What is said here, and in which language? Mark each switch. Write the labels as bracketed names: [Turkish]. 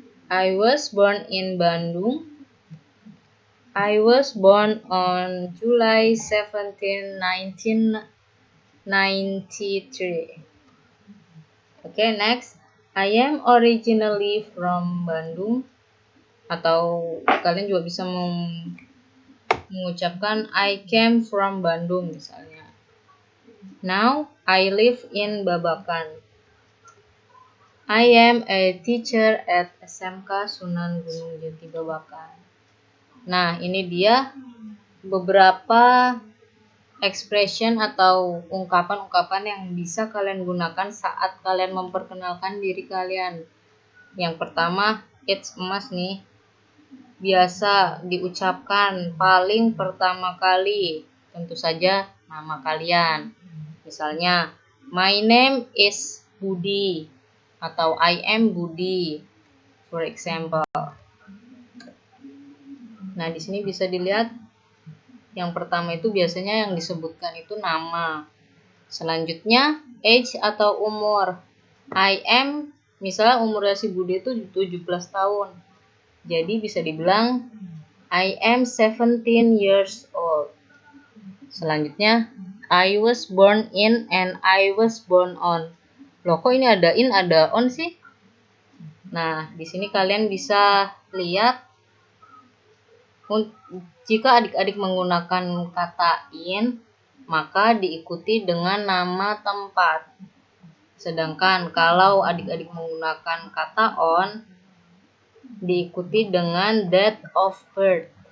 [English] I was born in Bandung. I was born on July 17, 1993. Okay, next. I am originally from Bandung. [Indonesian] Atau kalian juga bisa mengucapkan [English] I came from Bandung [Indonesian] misalnya. [English] Now, I live in Babakan. I am a teacher at SMK Sunan Gunung Jati Babakan. [Indonesian] Nah, ini dia beberapa expression atau ungkapan-ungkapan yang bisa kalian gunakan saat kalian memperkenalkan diri kalian. Yang pertama, [English] it's a must [Indonesian] nih. Biasa diucapkan paling pertama kali, tentu saja nama kalian. Misalnya, [English] my name is Budi [Indonesian] atau [English] I am Budi, for example. [Indonesian] Nah, di sini bisa dilihat yang pertama itu biasanya yang disebutkan itu nama. Selanjutnya, age atau umur. [English] I am, [Indonesian] misalnya umurnya si Budi itu 17 tahun. Jadi bisa dibilang [English] I am 17 years old. [Indonesian] Selanjutnya, [English] I was born in and I was born on. [Indonesian] Loh, kok ini ada in, ada on sih? Nah, di sini kalian bisa lihat jika adik-adik menggunakan kata in, maka diikuti dengan nama tempat. Sedangkan kalau adik-adik menggunakan kata on, diikuti dengan date of birth.